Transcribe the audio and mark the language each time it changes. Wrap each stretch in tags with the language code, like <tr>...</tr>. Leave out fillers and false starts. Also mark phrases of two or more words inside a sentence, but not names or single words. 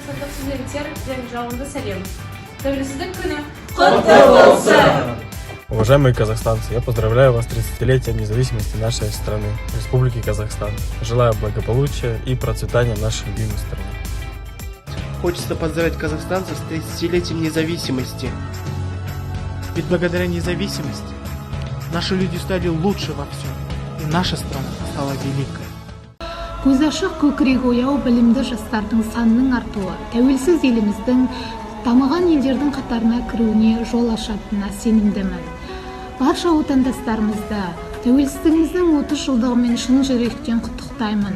<kk>студенттер және жалынды сәлем. Тәуелсіздік күні құтты болсын!</kk> <ru>Уважаемые казахстанцы, я поздравляю вас с 30-летием независимости нашей страны, Республики Казахстан. Желаю благополучия и процветания нашей любимой страны. Хочется поздравить казахстанцев с 30-летием независимости. Ведь благодаря независимости наши люди стали лучше во всем, и наша страна стала великой.</ru> <kk>Көз ашық көкірегі ояу білімді жастардың санының артуы тәуелсіз еліміздің дамыған елдердің қатарына кіруіне жол ашатынына сенімдімін. Барша отандастарымызды тәуелсіздігіміздің 30 жылдығымен шын жүректен құттықтаймын.</kk>